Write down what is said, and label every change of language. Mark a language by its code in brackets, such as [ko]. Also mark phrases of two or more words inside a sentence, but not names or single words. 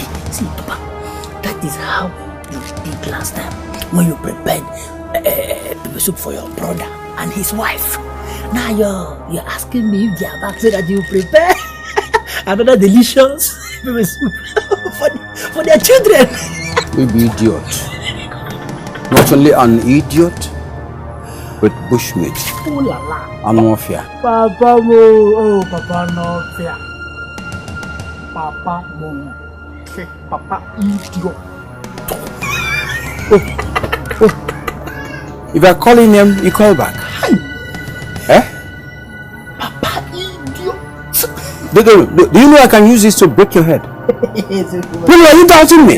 [en] See, Papa, that is how you did last time when you prepared pepper soup for your brother and his wife. Now you're asking me if they are back so that you prepare another delicious pepper soup for their children. Baby idiot. Not only an idiot, but bushmeat. Oh la la. And mafia. Papa mo, oh Papa no fear. Papa mo, Papa idiot. If I call him name, you call back. Eh? Papa idiot. Do you know I can use this to break your head? Really, are you doubting me?